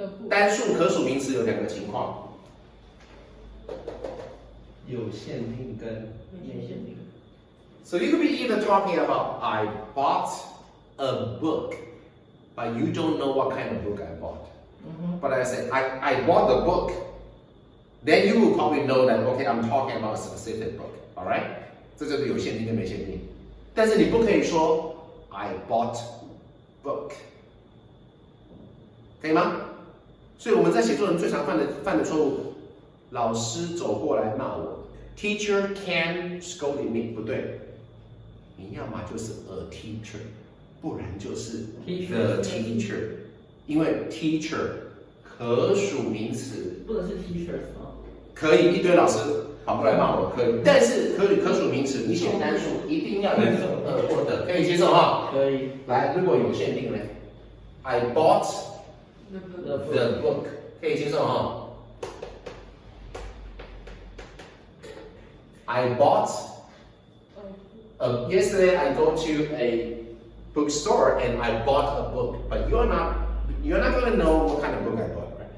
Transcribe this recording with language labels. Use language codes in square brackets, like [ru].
[zh] 单数可数名词有2个情况，有限定跟没限定。 [en] So you could be either talking about I bought a book, but you don't know what kind of book I bought. But I said I bought the book, then you will probably know that okay, I'm talking about a specific book. All right? [zh] 这就是有限定跟没限定。但是你不可以说 [en] I bought book， [zh] 可以吗？所以我们在写作文最常犯的错误，老师走过来骂我 ， [en] Teacher can scold me， [zh] 不对。你要么就是 a teacher， 不然就是 the teacher， 因为 teacher 可数名词，不能是 teachers 吗？可以一堆老师跑过来骂我，可以，但是可数名词你写单数一定要有或的，可以接受哈？可以。来，如果有限定呢 ？ [en] I bought the book， [zh] 可以接受哈 ？I bought。 [en] yesterday I go to a bookstore and I bought a book, but you're not gonna know what kind of book I bought, right?